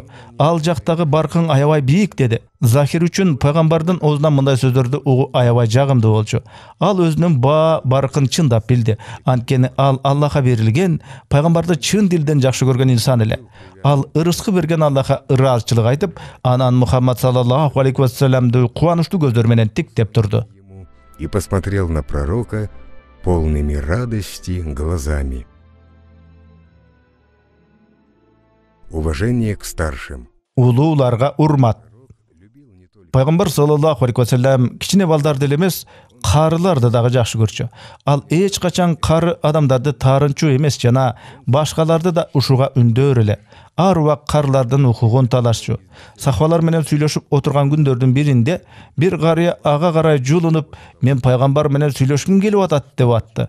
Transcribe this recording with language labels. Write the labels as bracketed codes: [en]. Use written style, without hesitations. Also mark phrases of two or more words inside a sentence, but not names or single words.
[ky] Ал жактагы баркың аябай бийик" деди. Захир үчүн пайгамбардын оозунан мындай сөздөрдү угуу аябай жагымдуу болчу. Ал өзүнүн баа баркын чындап билди. Анткени ал Аллахка берилген, пайгамбарды чын дилден жакшы көргөн инсан эле. Ал ырыскы берген Аллахка ыраазычылык айтып, анан Мухаммад [ar] صلى الله عليه وسلم [ky] кубанычтуу көздөр менен тиктеп турду. [ru] И посмотрел на пророка полными радости глазами. Уважение к старшим. [ky] Улууларга урмат. Пайгамбар [ar] صلى الله عليه وسلم [ky] кичине балдарды эле эмес, карыларды дагы жакшы көрчү. Ал эч качан кары адамдарды таарынчу эмес жана башкаларды да ушуга үндөр эле. Ар убак карылардын укугун талашчу. Сахабалар менен сүйлөшүп отурган күндөрдүн биринде бир карыя ага карай жулунуп, "Мен пайгамбар менен сүйлөшкүм келип атат" деп атты.